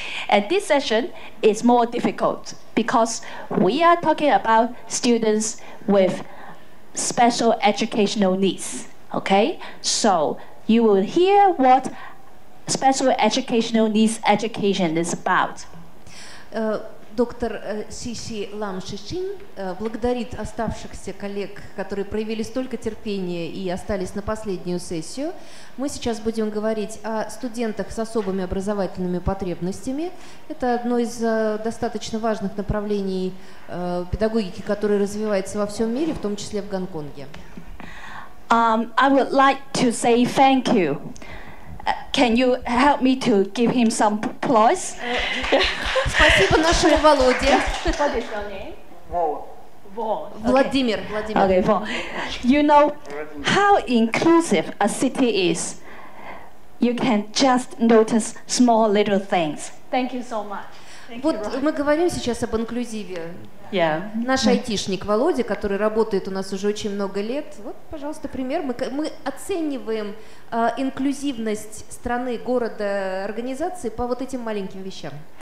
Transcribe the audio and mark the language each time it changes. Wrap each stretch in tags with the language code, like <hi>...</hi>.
<en>And this session is more difficult because we are talking about students with special educational needs. Okay, so you will hear what special educational needs education is about.</en> <ru>Доктор Сиси Ламшичин благодарит оставшихся коллег, которые проявили столько терпения и остались на последнюю сессию. Мы сейчас будем говорить о студентах с особыми образовательными потребностями. Это одно из достаточно важных направлений педагогики, которое развивается во всем мире, в том числе в Гонконге.</ru> <en>I would like to say thank you. Can you help me to give him some applause?</en> <ru>Спасибо нашему Володе.</ru> <en>What is your name?</en> <ru>Владимир.</ru> <en>Okay, Vaughn. You know how inclusive a city is. You can just notice small little things. Thank you so much.</en> <ru>Вот мы говорим сейчас об инклюзиве.</ru> <en>Yeah.</en> <ru>Наш айтишник Володя, который работает у нас уже очень много лет, вот, пожалуйста, пример. Мы оцениваем инклюзивность страны, города, организации по вот этим маленьким вещам.</ru>